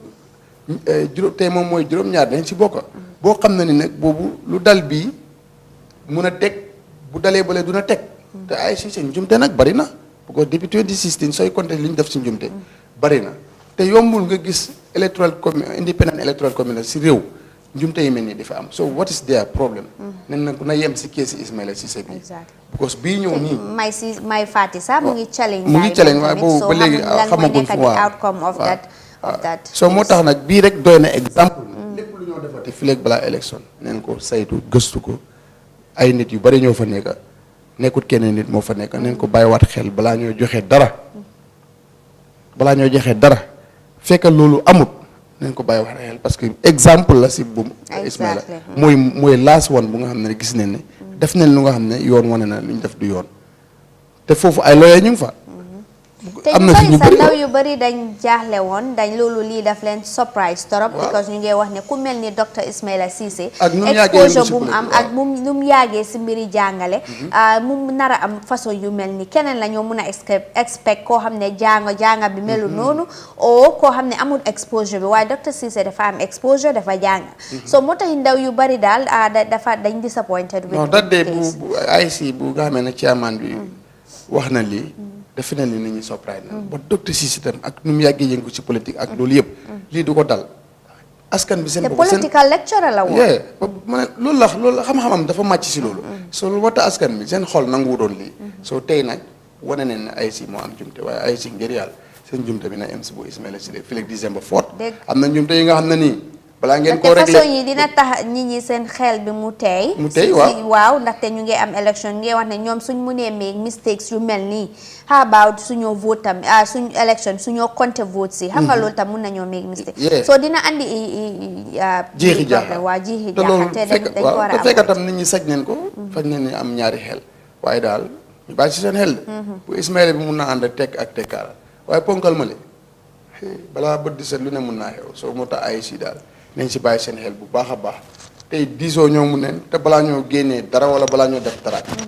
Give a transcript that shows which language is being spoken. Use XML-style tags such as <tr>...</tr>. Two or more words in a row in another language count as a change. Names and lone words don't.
<wo>tey moom mooy juróom-ñaar dañ si bokk boo xam ne ni nag boobu lu dal bii mun a teg bu dalee bale duna teg te IEC seen njumte nag bari na</wo> <fr>parce que depuis 2016</fr> <wo>sooy compté li ñu def si njumte bari na te yombul nga gis</wo> <en>independent electoral commission</en> <wo>si réew njumte yi mel ni dafa am</wo> <en>so what is their problem</en> <wo>nen na ku na yem si keesi Ismaila Cisse bi because bii ñëw nii may Fati sax mu ngi challenge waaye boobu ba léegi xamaguñ fu waa</wo> <en>outcome of that</en> <wo>so moo tax nag bii rek doy na exemple lépp lu ñoo defati fileeg balaa élection neen ko saytu gëstu ko ay nit yu bari ñoo fa nekka nekkut keneen nit moo fa nekka neen ko bàyyiwaat xel balaa ñoo joxe dara fekk loolu amut nañ ko bàyyi wax xel</wo> <fr>parce que exemple</fr> <wo>la si bu Ismaila mooy</wo> <en>last one</en> <wo>bu nga xam ne gis nañ ne def nañ lu nga xam ne yoon wane na lu ñu def du yoon te foofu ay lawyer ñu ngi fa am na ñu bëri ndaw yu bëri dañ jaaxle woon dañ loolu lii daf leen surprise torop because ñu ngi wax ne ku mel ni docteur Ismaila Cisse exposure bu mu am ak nu mu yàggee si mbiri jàngale mu nar a am façon yu mel ni keneen la ñoo mun a expect koo xam ne jànga bi melu noonu o koo xam ne amul exposure bi waaye docteur Cisse dafa am exposure dafa jànga so moo tax ndaw yu bëri daal dañ</wo> <en>disappointed with that day</en> <wo>bu IEC bu nga xamee ne chairman bi wax na lii defe na ni nit ñi surprise na ba docteur Cisse itam ak nu mu yàggee yëngu ci politique ak loolu yëpp lii du ko dal askan bi seen bopp</wo> <en>political lecturer</en> <wo>la woon ma ne loolu la xam-xamam dafa màcc si loolu so lu wata askan bi seen xol nangu doon lii soo tey nag wane ne IEC moo am jumte waaye IEC ngir yàlla seen jumte bi na em si bu Ismaila Cisse fii December 4 am na jumte yi nga xam ne nii balaa ngeen ko réglé façon yi dina tax nit ñi seen xel bi mu teey waaw ndaxte ñu ngi am élection ñu ngi wax ne ñoom suñ mënee</wo> <en>make mistakes</en> <wo>yu mel nii</wo> <en>how about</en> <wo>suñoo vote tam suñ élection suñoo compté vote si xam nga loolu tam mun nañoo</wo> <en>make mistake</en> <wo>so dina andi jeexi jaaxa te dañ ko war a te fekk tam nit ñi saj neen ko faj neen ni am ñaari xel waaye daal ñu bàyyi si seen xel bu Ismaila bi mun naa ànd tekk ak tekkaaral waaye ponkal ma le balaa bët di set lu ne mun naa xew soo moo tax IEC daal nañ si bàyyi seen xel bu baax a baax tey diisoo ñoo mu neen te balaa ñoo génnee dara wala balaa ñoo def dara</wo>